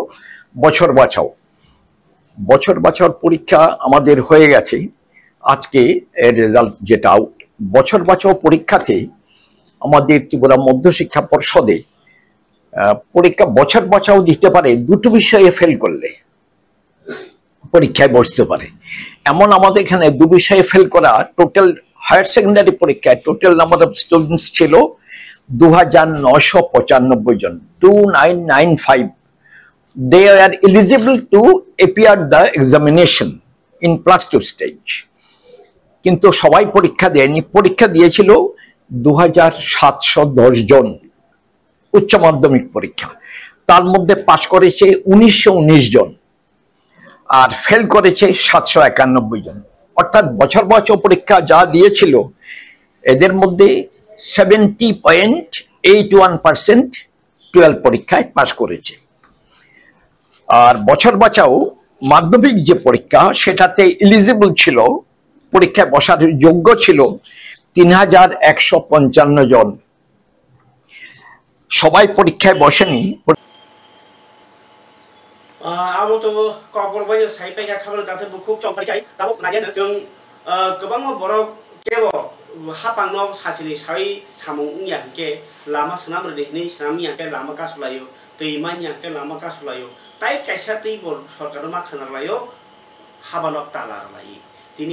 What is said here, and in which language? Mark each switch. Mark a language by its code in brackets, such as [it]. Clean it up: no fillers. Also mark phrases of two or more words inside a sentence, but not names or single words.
[bn] বছর বাঁচাওর পরীক্ষা আমাদের হয়ে গেছে আজকে এর রেজাল্ট যেটা আউট বছর বাঁচাও পরীক্ষাতে আমাদের ত্রিপুরা মধ্যশিক্ষা পর্ষদে পরীক্ষা বছর বাঁচাও দিতে পারে দুটো বিষয়ে ফেল করলে পরীক্ষায় বসতে পারে এমন আমাদের এখানে দু বিষয়ে ফেল করা [en] total higher secondary [bn] পরীক্ষায় [en] total number of students [bn] ছিল 2995 জন 2995 [en] they are eligible to appear the examination in +2 stage [bn] কিন্তু সবাই পরীক্ষা দেয়নি পরীক্ষা দিয়েছিল 2710 জন উচ্চ মাধ্যমিক পরীক্ষা তার মধ্যে পাস করেছে 1919 জন আর ফেল করেছে 791 জন অর্থাৎ বছর বাঁচাও পরীক্ষা যা দিয়েছিল এদের মধ্যে 70.81% 12 পরীক্ষায় পাস করেছে আর বছর বাঁচাও মাধ্যমিক যে পরীক্ষা সেটাতে এলিজিবল ছিল পরীক্ষায় বসার যোগ্য ছিল 3155 জন সবাই পরীক্ষায় বসেনি [trp] आबोतो कबर बाय साइपाइगा खाबल दाथे बुखुक चंखाय दाबो नागे जों गोबां बरक केबो हापांनो सासिनि साइ सामुं याके लामा सनाम रेनि सनाम याके लामा कासलायो दैमा याके लामा कासलायो ताइ कायसा दै बर सरकार मा खानालायो हाबालक तालार लाई तिनि